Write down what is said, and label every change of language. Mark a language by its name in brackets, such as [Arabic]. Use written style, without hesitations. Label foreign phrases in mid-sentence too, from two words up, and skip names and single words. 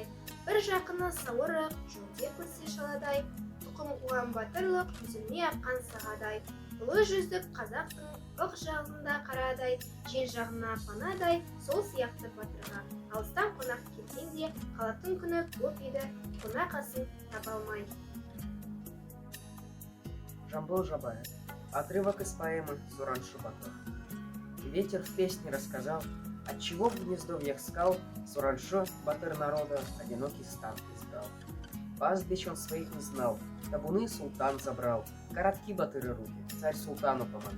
[Kazakh] Бір жақыны сауырық, жөнде көрсе шаладай, тұқым қуған батырлық, үзілмей аққан сағадай. Ұлы жүздік қазақтың ық жағында қарадай, жел жағына панадай, сол сияқты батырға. Алыстан қонақ келгенде, қалатын күні көп еді, қонақ асын таба алмай. Жамбыл Жабаев. [Russian] Отрывок из поэмы «Сураншы батыр». Ветер в песне рассказал, отчего в гнездовьях скал Сураншы, батыр народа, одинокий стан избрал. Пастбищ он своих не знал, табуны султан забрал, коротки батыры руки, царь султану помогал.